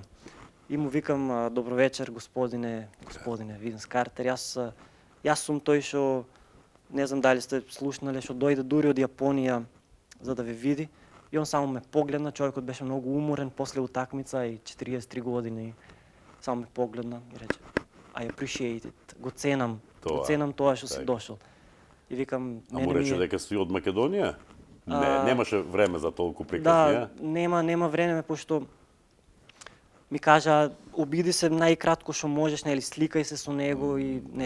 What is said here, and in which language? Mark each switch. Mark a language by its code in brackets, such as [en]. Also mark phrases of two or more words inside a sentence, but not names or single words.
[mk] И му викам, добро вечер, господине Винс Картер. Јас сум тој што, не знам дали сте слушнале, што дојде дури од Јапонија за да ве види. И он само ме погледна, човекот беше многу уморен после утакмица и 43 години. Само ме погледна и рече, [en] I appreciate it. [mk] Го ценам тоа што си дошол. И викам, а му рече дека си од Македонија? Не, немаше време за толку приказни, Да, нема време, пошто ми кажа, обиди се најкратко што можеш, нели, сликај се со него и, нели.